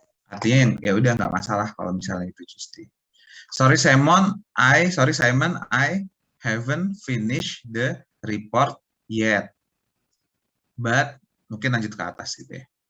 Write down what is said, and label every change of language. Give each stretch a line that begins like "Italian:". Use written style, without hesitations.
Indonesian: Artinya ya udah nggak masalah kalau misalnya itu Tuesday.
English: Sorry Simon, I haven't finished the report yet.
Indonesian: But mungkin lanjut ke atas gitu ya.